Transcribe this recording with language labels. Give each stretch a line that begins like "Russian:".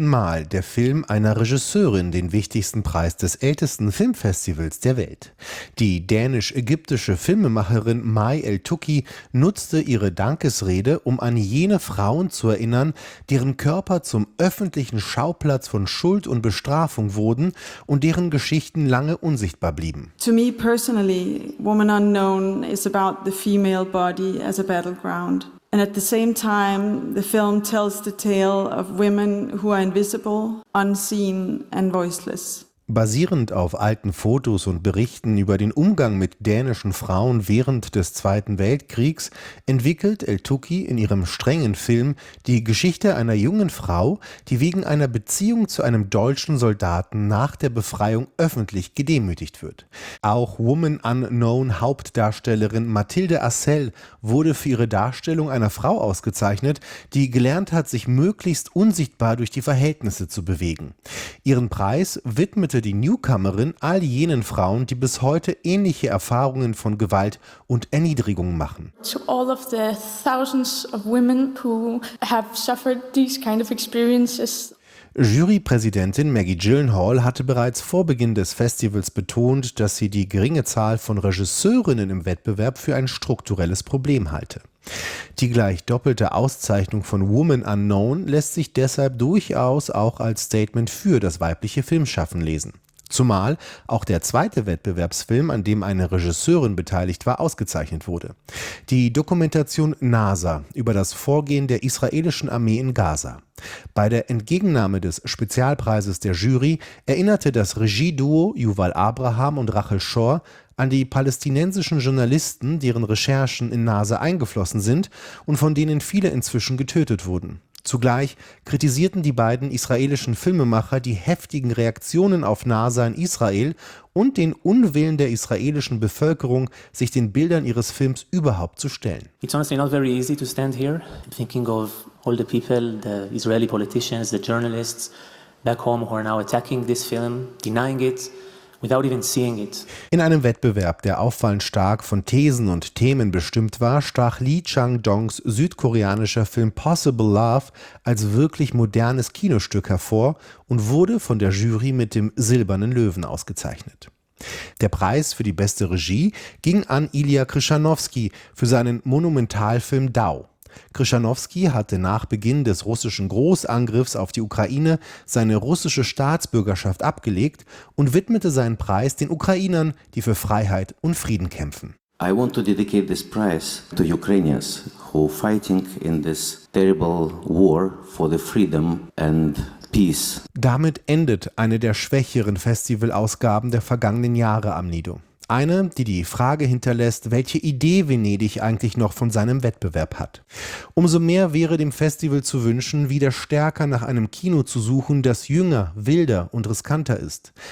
German: Mal der Film einer Regisseurin den wichtigsten Preis des ältesten Filmfestivals der Welt. Die dänisch-ägyptische Filmemacherin Mai El-Touki nutzte ihre Dankesrede, um an jene Frauen zu erinnern, deren Körper zum öffentlichen Schauplatz von Schuld und Bestrafung wurden und deren Geschichten lange unsichtbar blieben.
English: To me personally, Woman Unknown is about the female body as a battleground. And at the same time, the film tells the tale of women who are invisible, unseen and voiceless.
German: Basierend auf alten Fotos und Berichten über den Umgang mit dänischen Frauen während des Zweiten Weltkriegs entwickelt El-Touki in ihrem strengen Film die Geschichte einer jungen Frau, die wegen einer Beziehung zu einem deutschen Soldaten nach der Befreiung öffentlich gedemütigt wird. Auch Woman Unknown Hauptdarstellerin Mathilde Assel wurde für ihre Darstellung einer Frau ausgezeichnet, die gelernt hat, sich möglichst unsichtbar durch die Verhältnisse zu bewegen. Ihren Preis widmet die Newcomerin all jenen Frauen, die bis heute ähnliche Erfahrungen von Gewalt und Erniedrigung machen.
English: To all of the thousands of women who have suffered these kind of experiences.
German: Jurypräsidentin Maggie Gyllenhaal hatte bereits vor Beginn des Festivals betont, dass sie die geringe Zahl von Regisseurinnen im Wettbewerb für ein strukturelles Problem halte. Die gleich doppelte Auszeichnung von Woman Unknown lässt sich deshalb durchaus auch als Statement für das weibliche Filmschaffen lesen. Zumal auch der zweite Wettbewerbsfilm, an dem eine Regisseurin beteiligt war, ausgezeichnet wurde. Die Dokumentation NASA über das Vorgehen der israelischen Armee in Gaza. Bei der Entgegennahme des Spezialpreises der Jury erinnerte das Regieduo Yuval Abraham und Rachel Shor an die palästinensischen Journalisten, deren Recherchen in NASA eingeflossen sind und von denen viele inzwischen getötet wurden. Zugleich kritisierten die beiden israelischen Filmemacher die heftigen Reaktionen auf NASA in Israel und den Unwillen der israelischen Bevölkerung, sich den Bildern ihres Films überhaupt zu stellen.
English: It's honestly not very easy to stand here, thinking of all the people, the Israeli politicians, the journalists back home who are now attacking this film, denying it. Without even seeing it.
German: In einem Wettbewerb, der auffallend stark von Thesen und Themen bestimmt war, stach Lee Chang-dongs südkoreanischer Film Possible Love als wirklich modernes Kinostück hervor und wurde von der Jury mit dem Silbernen Löwen ausgezeichnet. Der Preis für die beste Regie ging an Ilya Krischanowski für seinen Monumentalfilm Dao. Krischanowski hatte nach Beginn des russischen Großangriffs auf die Ukraine seine russische Staatsbürgerschaft abgelegt und widmete seinen Preis den Ukrainern, die für Freiheit und Frieden kämpfen.
English: I want to dedicate this prize to Ukrainians who are fighting in this terrible war for the freedom and peace.
German: Damit endet eine der schwächeren Festivalausgaben der vergangenen Jahre am Nido. Eine, die die Frage hinterlässt, welche Idee Venedig eigentlich noch von seinem Wettbewerb hat. Umso mehr wäre dem Festival zu wünschen, wieder stärker nach einem Kino zu suchen, das jünger, wilder und riskanter ist.